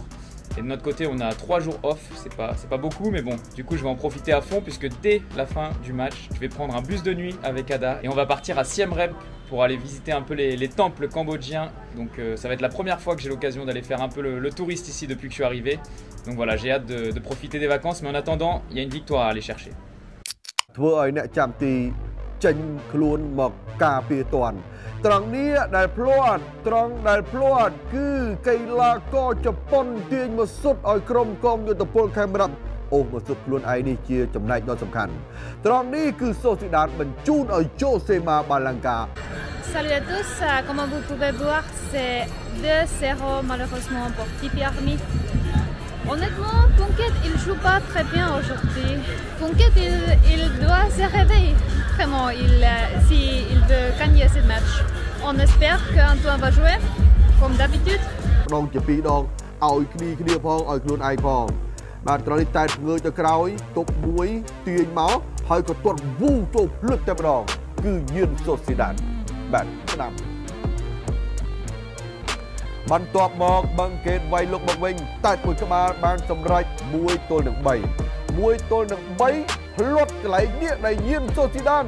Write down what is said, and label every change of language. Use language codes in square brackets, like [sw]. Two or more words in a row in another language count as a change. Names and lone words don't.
[fr] Et de notre côté, on a 3 jours off, c'est pas beaucoup, mais bon, du coup, je vais en profiter à fond puisque dès la fin du match, je vais prendre un bus de nuit avec Ada et on va partir à Siem Reap pour aller visiter un peu les temples cambodgiens. Donc ça va être la première fois que j'ai l'occasion d'aller faire un peu le touriste ici depuis que je suis arrivé. Donc voilà, j'ai hâte de profiter des vacances, mais en attendant, il y a une victoire à aller chercher. [km] ចេញខ្លួនមកការពារតាន់ត្រង់នេះដែលភ្លាត់ត្រង់ដែលភ្លាត់គឺកីឡាករជប៉ុនទាញមកសុទ្ធឲ្យក្រុមកងយុទ្ធពលខេមរៈអូមកសុទ្ធខ្លួនឯងនេះជាចំណែកដ៏សំខាន់ត្រង់នេះគឺសូស៊ីដាតបញ្ជូនឲ្យជូសេម៉ាបាឡាំងកា [fr] Salut à tous, comme vous pouvez voir, c'est 2-0 malheureusement pour TIFI Army. Honnêtement, Phuket il joue pas très bien aujourd'hui. Phuket il doit se réveiller. Vraiment, s'il veut gagner ce match. On espère qu'Antoine va jouer, comme d'habitude. [km] ដងជាពីរដងឲ្យគ្នាផងឲ្យខ្លួនឯងផងបាទត្រង់នេះតែងើយទៅក្រោយទប់មួយទាញមកហើយក៏ទាត់វូចូលភ្លឹកតែម្ដងគឺញៀនសូស៊ីដាតបាទស្ដាប់ បន្ទាប់មកបឹងកេតវាយលុកមកវិញតែមួយក្បាលបានសម្រេច1-3 1-3ភ្លាត់កន្លែងនេះដែលញៀនសូស៊ីដាត